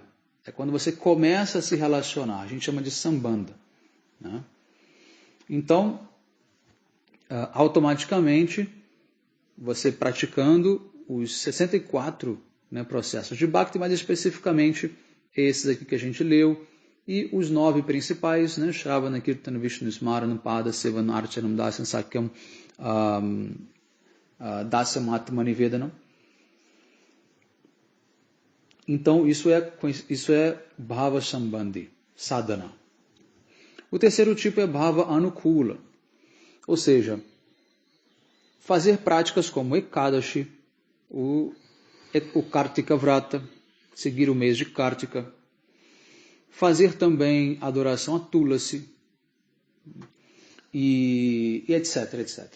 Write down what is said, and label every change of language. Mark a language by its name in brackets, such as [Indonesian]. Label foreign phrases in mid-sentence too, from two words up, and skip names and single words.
[Portuguese] É quando você começa a se relacionar. A gente chama de Sambandha. Então, automaticamente, você praticando os 64 processos de Bhakti, mais especificamente esses aqui que a gente leu, e os 9 principais, [Sanskrit] श्रवण, कीर्तन, विष्णु, स्मरण, पाद, सेवन, अर्चनम्, दास्यम्, सख्यम्, दास्यम्, आत्म, निवेदनम्. [Portuguese] Então, isso é [Sanskrit] भाव सम्बन्धि, साधना. [Portuguese] O terceiro tipo é [Sanskrit] भाव अनुकूल, [Portuguese] ou seja, fazer práticas como Ekadashi, o [Sanskrit] कार्तिक व्रत, [Portuguese] seguir o mês de Kartika, fazer também adoração a Tulasi, e etc, etc.